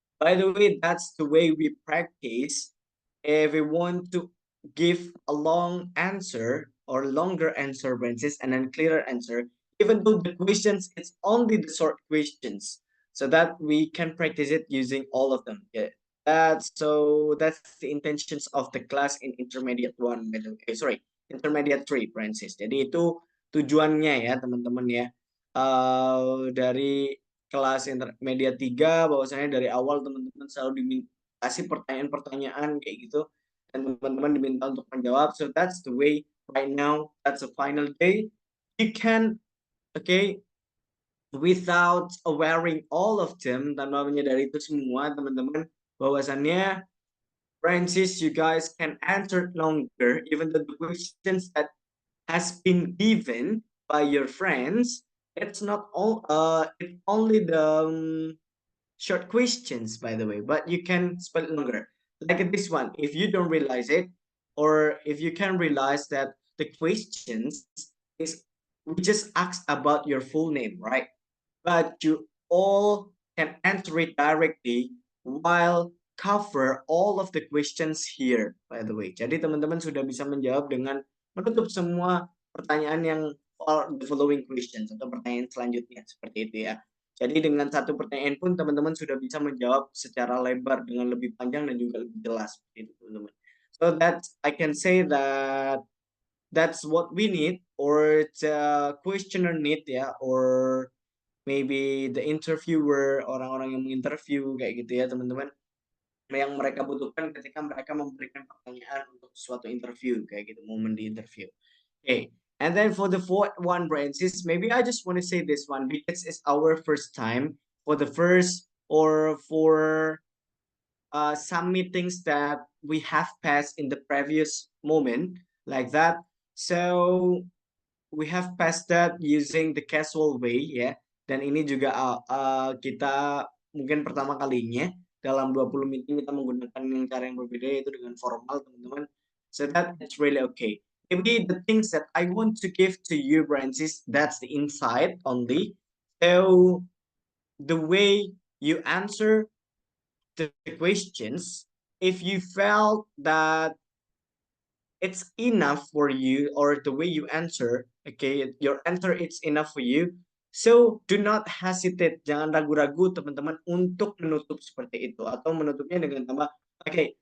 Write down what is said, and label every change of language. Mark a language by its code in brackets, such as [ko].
[en] By the way, that's the way we practice. If we want to give a long answer or longer answer, Francis, and then clearer answer, even though the questions it's only the short questions, so that we can practice it using all of them. Yeah. That's the intentions of the class in intermediate one. Sorry, intermediate 3, Francis. [id] Jadi itu tujuannya ya teman-teman ya. Dari kelas intermediate 3, bahwasanya dari awal teman-teman selalu dikasih pertanyaan-pertanyaan kayak gitu, dan teman-teman diminta untuk menjawab. [en] So that's the way right now. That's the final day. You can, okay, without wearing all of them, [id] tanpa menyadari itu semua, teman-teman, bahwasannya [en] Francis, you guys can answer longer, even though the questions that has been given by your friends, it's not all it's only the short questions, by the way, but you can spell it longer, like this one. If you don't realize it, or if you can realize that the questions is, we just asked about your full name, right, but you all can answer it directly while cover all of the questions here, by the way. [id] Jadi teman-teman sudah bisa menjawab dengan menutup semua pertanyaan yang [en] the following questions, [id] atau pertanyaan selanjutnya, seperti itu ya. Jadi dengan satu pertanyaan pun teman-teman sudah bisa menjawab secara lebar dengan lebih panjang dan juga lebih jelas, seperti itu teman-teman. [en] So that I can say that that's what we need, or the questioner need ya, or maybe the interviewer, [id] orang-orang yang menginterview kayak gitu ya teman-teman, yang mereka butuhkan ketika mereka memberikan pertanyaan untuk suatu interview kayak gitu, momen di interview. [en] Okay, and then for the fourth one, Francis, maybe I just want to say this one because it's our first time for the first, or for some meetings that we have passed in the previous moment, like that. So we have passed that using the casual way ya. [id] Dan ini juga kita mungkin pertama kalinya dalam 20 meeting kita menggunakan cara yang berbeda, yaitu dengan formal, teman-teman. [en] So that it's really okay. Maybe the things that I want to give to you, Francis, that's the insight only. So the way you answer the questions, if you felt that it's enough for you, or the way you answer, okay, your answer it's enough for you, so do not hesitate, [id] jangan ragu-ragu teman-teman untuk menutup seperti itu, atau menutupnya dengan tambah [en] okay.